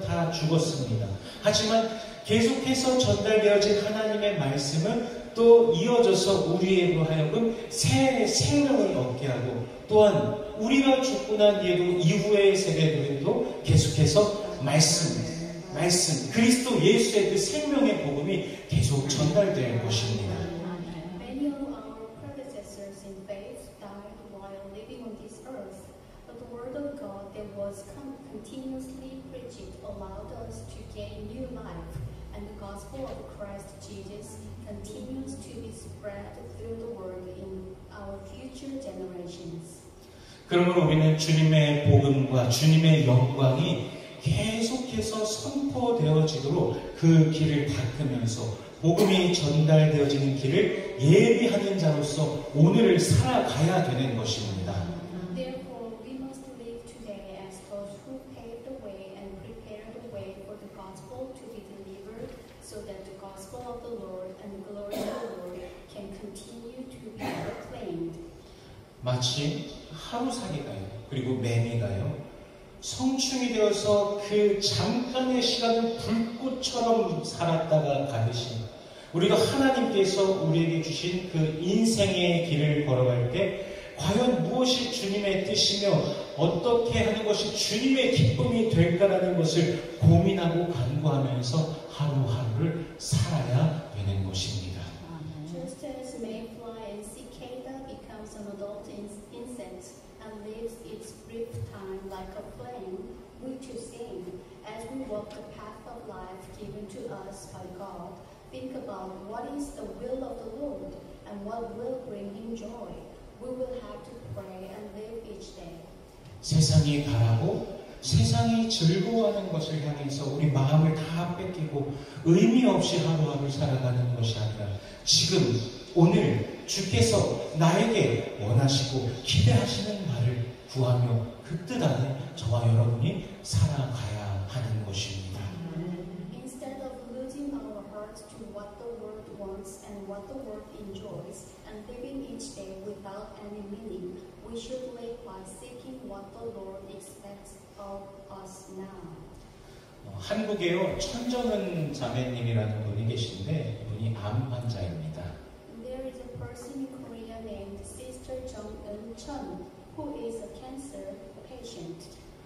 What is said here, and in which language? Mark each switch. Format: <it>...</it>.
<ko>다 죽었습니다. 하지만 계속해서 전달되어진 하나님의 말씀은 또 이어져서 우리로 하여금 새 생명을 얻게 하고 또한 우리가 죽고 난 뒤에도 이후의 세대들도 계속해서 말씀 그리스도 예수의 그 생명의 복음이 계속 전달될 것입니다.</ko> <en>Many of our predecessors in faith died while living on this earth, but the word of God that was continuously preached allowed us to gain new life, and the gospel of Christ Jesus continues to be spread through the world in our future generations.</en> <ko>그러므로 우리는 주님의 복음과 주님의 영광이 계속해서 선포되어지도록 그 길을 닦으면서 복음이 전달되어지는 길을 예비하는 자로서 오늘을 살아가야 되는 것입니다.</ko> <en>Therefore, we must live today as those who paved the way and prepared the way for the gospel to be delivered, so that the gospel of the Lord and the glory of the Lord can continue to be proclaimed.</en> <ko>마치 하루살이가요. 그리고 매미가요. 성충이 되어서 그 잠깐의 시간을 불꽃처럼 살았다가 가듯이 우리가 하나님께서 우리에게 주신 그 인생의 길을 걸어갈 때 과연 무엇이 주님의 뜻이며 어떻게 하는 것이 주님의 기쁨이 될까라는 것을 고민하고 간구하면서 하루하루를 살아야 되는 것입니다.</ko> <en>Just as mayfly and cicada becomes an adult insect and lives its brief time like a flame, we too sing. As we walk the path of life given to us by God, think about what is the will of the Lord and what will bring Him joy. We will have to pray and live each day.</en> <ko>세상이 바라고 세상이 즐거워하는 것을 향해서 우리 마음을 다 뺏기고 의미 없이 하루하루 살아가는 것이 아니라 지금 오늘 주께서 나에게 원하시고 기대하시는 말을 구하며 그 뜻 안에 저와 여러분이 살아가야 하는 것입니다.</ko> <en>Instead of losing our hearts to what the world wants and what the world enjoys and living each day without any meaning, we should live by seeking what the Lord expects of us now.</en> <ko>한국에요 천정은 자매님이라는 분이 계신데 이분이 암 환자입니다.</ko> <en>There is a person in Korea named Sister Jung Eun-chun who is a cancer patient.</en>